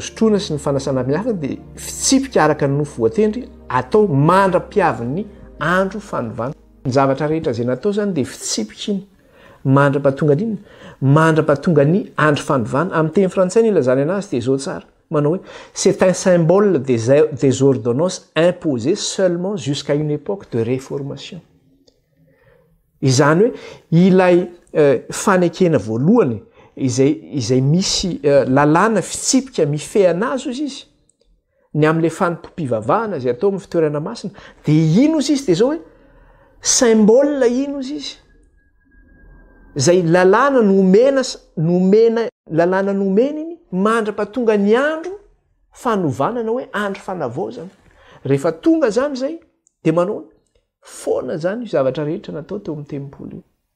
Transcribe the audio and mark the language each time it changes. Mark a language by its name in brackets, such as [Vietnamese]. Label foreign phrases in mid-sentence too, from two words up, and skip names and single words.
[Malagasy] hosotroana sy ny fanasana miafina dia fitsipika araka ny nofo voatendry atao mandra-piavin'ny andro fanovana ny zavatra rehetra zay natao zany dia fitsipika iny mandra-pahatonga ny inona mandra-pahatonga ny andro fandovana amin'ny teny frantsay ny ilazany anazy dia zao tsara manao hoe [French] c'est un symbole des ordonnances imposées seulement jusqu'à une époque de réformation. [Malagasy] Izany hoe ilay fanekena voalohany izay misy lalàna fitsipika mifehana azy ozy izy ny amin'ilay fanimpom-pivavahana zay atao amin'ny fitoerana masina dia ino izy izy dia zao hoe symbole ino izy izy zay lalàna nomena lalàna nomena iny mandra-pahatonga ny andro fanovanana hoe andro fanavaozana rehefa tonga zany zay dia manao foana zany io zavatra rehetra natao teo amin'ny tempolo io